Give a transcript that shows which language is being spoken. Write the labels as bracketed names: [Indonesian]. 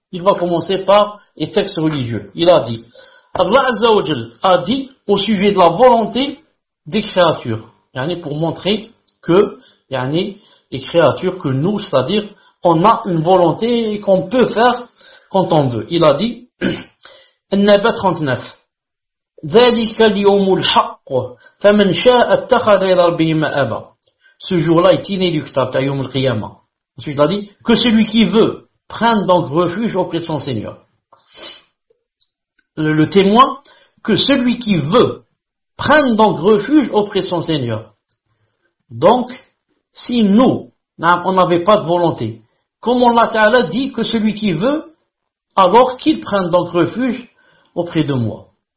[French] Il va commencer par les textes religieux. Il a dit, Allah Azza wa Jal a dit au sujet de la volonté des créatures, pour montrer que les créatures, que nous, c'est-à-dire on a une volonté et qu'on peut faire quand on veut. Il a dit, [Arabic] An-Naba 39, ذلك اليوم الحق فمن شاء اتخذ إلى ربه مآبا. [French] Ce jour-là est inéluctable, Yawm al-Qiyamah. Ensuite, il a dit que celui qui veut prenne donc refuge auprès de son Seigneur. Le témoin, que celui qui veut prenne donc refuge auprès de son Seigneur. Donc, si nous, on n'avait pas de volonté, comme Allah Ta'ala dit que celui qui veut, alors qu'il prenne donc refuge auprès de moi.